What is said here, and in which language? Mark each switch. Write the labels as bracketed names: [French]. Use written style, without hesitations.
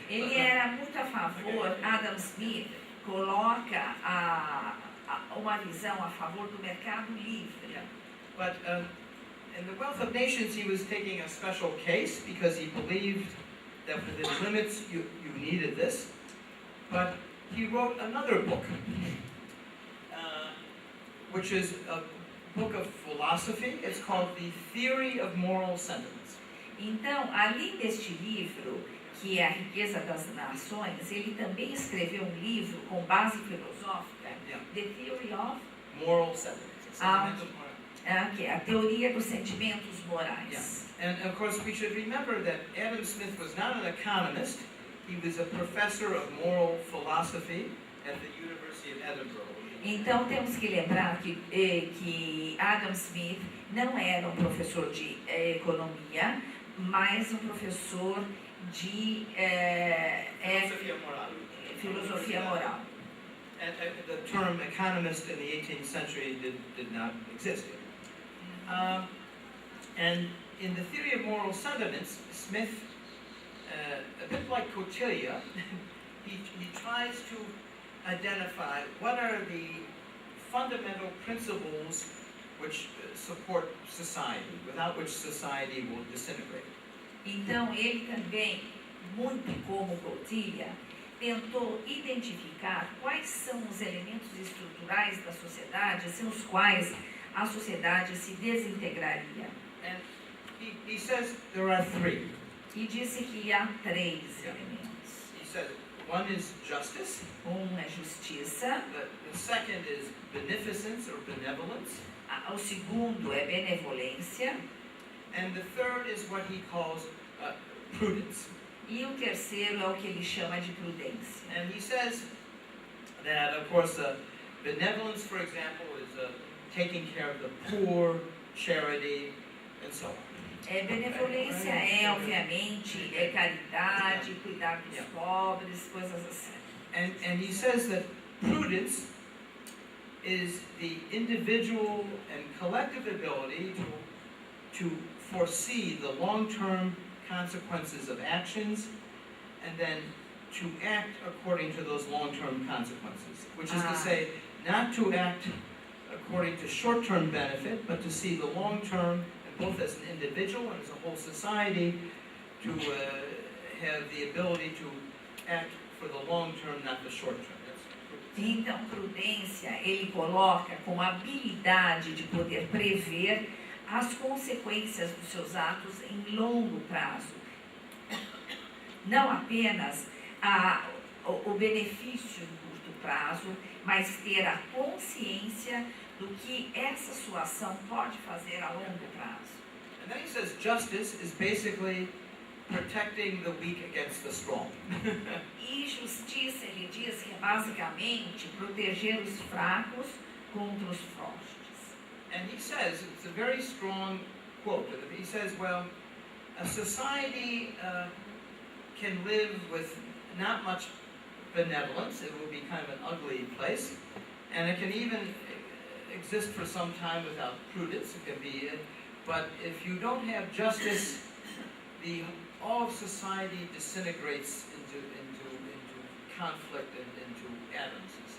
[Portuguese] Ele era muito a favor, Adam Smith coloca uma visão a favor do mercado livre. yeah. [English] But in The Wealth of Nations, he was taking a special case because he believed that within limits you needed this. But he wrote another book, which is a book of philosophy. It's called The Theory of Moral Sentiments. [Portuguese] Então, além deste livro, que é A Riqueza das Nações, ele também escreveu um livro com base filosófica, Yeah. [English] The Theory of, Moral Sentiments. Sentimental moral. [Portuguese] que é a teoria dos sentimentos morais. [English] And of course, we should remember that Adam Smith was not an economist. He was a professor of moral philosophy at the University of Edinburgh. [Portuguese] Então, temos que lembrar que Adam Smith não era um professor de economia, mas um professor de Filosofia moral. filosofia moral. [English] And the term economist in the 18th century did not exist. And in the theory of moral sentiments, Smith, a bit like Kautilya, he tries to identify what are the fundamental principles which support society, without which society will disintegrate. [Portuguese] Então, ele também, muito como Kautilya, tentou identificar quais são os elementos estruturais da sociedade, sem os quais a sociedade se desintegraria. [English] And he says there are three. [Portuguese] E disse que há três elementos. [English] He says one is justice, [Portuguese] É justiça, [English] the second is beneficence or benevolence, [Portuguese] o segundo é benevolência, [English] and the third is what he calls prudence. [Portuguese] e o terceiro é o que ele chama de prudência. [English] And he says that, of course, benevolence, for example, is taking care of the poor, charity, and so on. [Portuguese] Benevolência obviamente, caridade, cuidar dos pobres, coisas assim. [English] And he says that prudence is the individual and collective ability to foresee the long-term consequences of actions and then to act according to those long-term consequences, which is to say, not to act according to short-term benefit, but to see the long-term, and both as an individual and as a whole society, to have the ability to act for the long-term, not the short-term. [Portuguese] Então, prudência, ele coloca como habilidade de poder prever as consequências dos seus atos em longo prazo. Não apenas o benefício no curto prazo, mas ter a consciência do que essa sua ação pode fazer a longo prazo. [English] And then he says justice is basically protecting the weak against the strong. [Portuguese] E justiça, ele diz que é basicamente proteger os fracos contra os fortes. [English] And he says, it's a very strong quote, he says, well, a society can live with not much benevolence, it will be kind of an ugly place, and it can even exist for some time without prudence, it can be, but if you don't have justice, all of society disintegrates into conflict and into atoms.